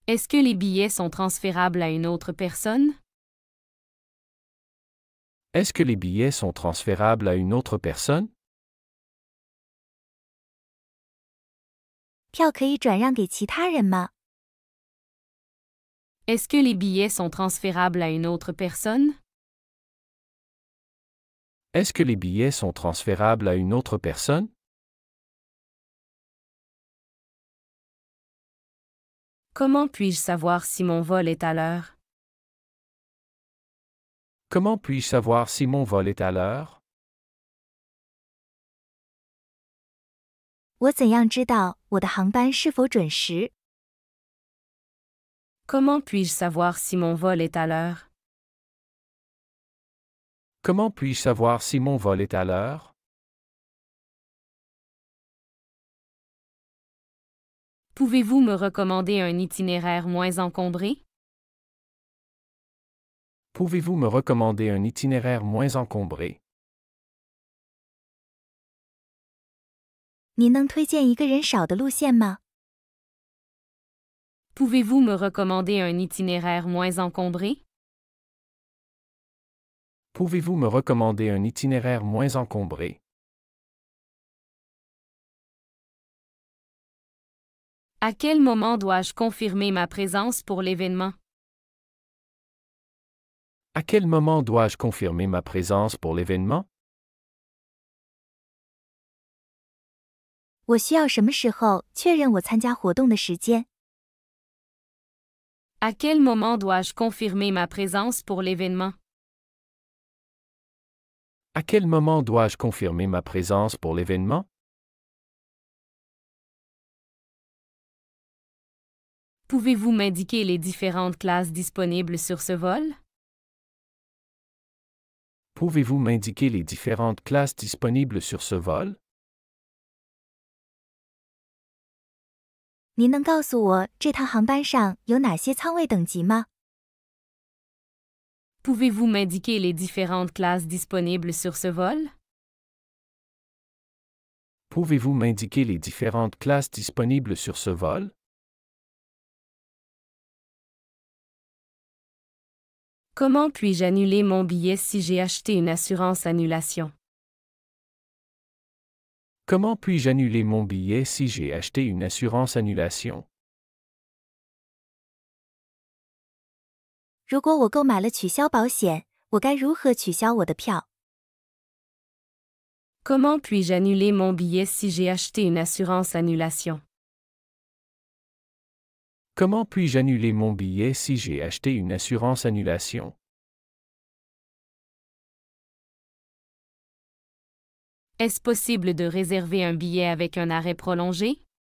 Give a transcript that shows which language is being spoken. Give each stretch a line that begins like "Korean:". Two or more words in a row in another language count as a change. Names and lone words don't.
French: Est-ce que les billets sont transférables à une autre personne? Est-ce que les billets sont transférables à une autre personne?
Chinese: 票可以转让给其他人吗？
French: Est-ce que les billets sont transférables à une autre personne? Est-ce que les billets sont transférables à une autre personne? Comment puis-je savoir si mon vol est à l'heure? Comment puis-je savoir si mon vol est à l'heure?
Chinese: 我怎样知道我的航班是否准时？
French: Comment puis-je savoir si mon vol est à l'heure? Comment puis-je savoir si mon vol est à l'heure? Pouvez-vous me recommander un itinéraire moins encombré? Pouvez-vous me recommander un itinéraire moins encombré?
Chinese: 您能推荐一个人少的路线吗？
French: Pouvez-vous me recommander un itinéraire moins encombré? Pouvez-vous me recommander un itinéraire moins encombré? À quel moment dois-je confirmer ma présence pour l'événement? À quel moment dois-je confirmer ma présence pour l'événement?
Chinese: 我需要什么时候确认我参加活动的时间？
French: À quel moment dois-je confirmer ma présence pour l'événement? À quel moment dois-je confirmer ma présence pour l'événement? Pouvez-vous m'indiquer les différentes classes disponibles sur ce vol? Pouvez-vous m'indiquer les différentes classes disponibles sur ce vol?
Chinese: 您能告诉我这趟航班上有哪些舱位等级吗？
French: Pouvez-vous m'indiquer les différentes classes disponibles sur ce vol? Pouvez-vous m'indiquer les différentes classes disponibles sur ce vol? Comment puis-je annuler mon billet si j'ai acheté une assurance annulation? Comment puis-je annuler mon billet si j'ai acheté une assurance annulation?
Chinese: 如果我购买了取消保险，我该如何取消我的票？
French: Comment puis-je annuler mon billet si j'ai acheté une assurance annulation? Comment puis-je annuler mon billet si j'ai acheté une assurance annulation? Est-ce possible de réserver un billet avec un arrêt prolongé?